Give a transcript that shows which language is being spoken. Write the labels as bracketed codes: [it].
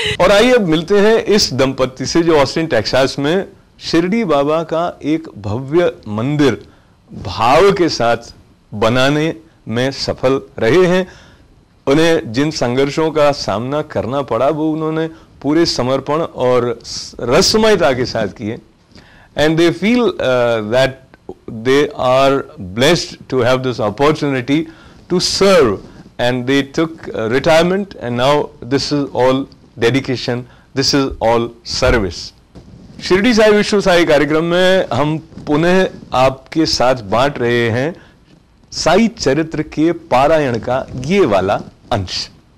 [hi] और आइए अब मिलते हैं इस दंपति से जो ऑस्टिन टेक्सास में शिरडी बाबा का एक भव्य मंदिर भाव के साथ बनाने में सफल रहे हैं। उन्हें जिन संघर्षों का सामना करना पड़ा वो उन्होंने पूरे समर्पण और रसमयता के साथ किए। [en] And they feel that they are blessed to have this opportunity to serve, and they took retirement, and now this is all dedication, this is all service. [hi] Shirdi Sai विश्व साई कार्यक्रम में हम पुनः आपके साथ बांट रहे हैं साई चरित्र के पारायण का ये वाला अंश।